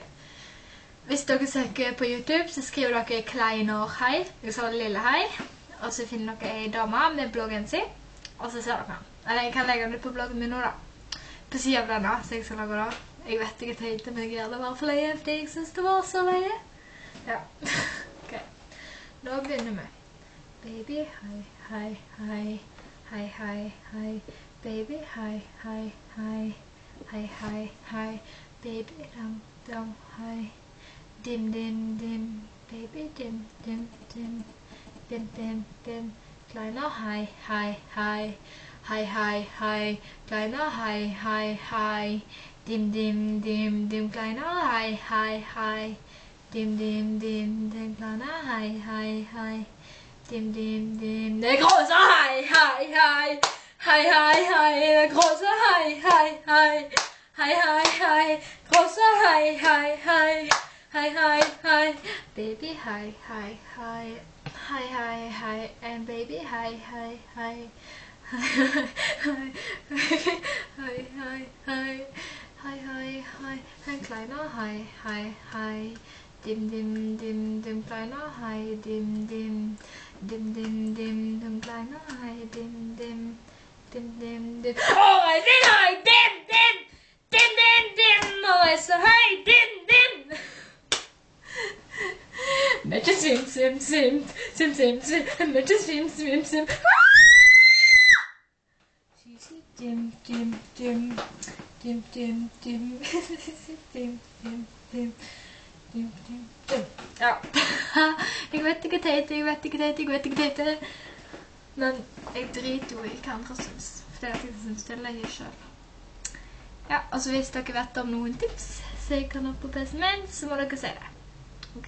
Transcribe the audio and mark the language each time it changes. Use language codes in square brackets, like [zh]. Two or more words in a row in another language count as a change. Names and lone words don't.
[no] Hvis dere søker på YouTube, så skriver dere Kleiner hei, liksom lille hei, og så finner dere en dame med bloggen sin, og så ser dere den. Eller jeg kan legge den ut på bloggen min nå da, på siden av denne, så jeg skal lage det. Jeg vet ikke tøyte, men jeg gjør det bare for løye, fordi jeg synes det var så løye. Ja, ok. Nå begynner vi. Baby, hei, hei, hei, hei, hei, hei, baby, hei, hei, hei, hei, hei, hei, baby, dam, dam, hei. Dim, dim, dim, baby, dim, dim, dim, dim, dim, dim, kleiner, hei, hei, hei, hei, hei, hei, kleiner, hei, hei, hei, dim, dim, dim, dim, kleiner, hei, hei, hei, dim, dim, dim, dim, kleiner, hei, hei, hei, dim, dim, dim, det große, hei, hei, hei, hei, hei, hei, det große, hei, hei, hei, hei, hei, hei, große, hei, hei, hei, hei, hei, hei, baby, hei, hei, hei, hei, hei, hei, [en] and baby, hei, hei, hei, hei, hei, hei, hei, hei, hei, hei, hei, [de] ein kleiner, hei, hei, hei, dim, dim, dim, dim, kleiner, hei, dim, dim, dim, dim, dim, dim, kleiner, hei, dim, dim, dim, dim, dim, [en] oh, I did, hei, dim, dim, dim, dim, dim, oh, I said, hei, dim, dim. Matcha sim sim sim sim sim sim matcha sim sim sim dim dim dim dim dim dim [no] dim dim dim dim dim ja jeg vet ikke teit, jeg vet ikke teit men jeg driter jo i hva andre synes for det at jeg synes det er løye selv ja, og så hvis dere vet om noen tips så jeg kan opp på PC-en min så må dere se det ok?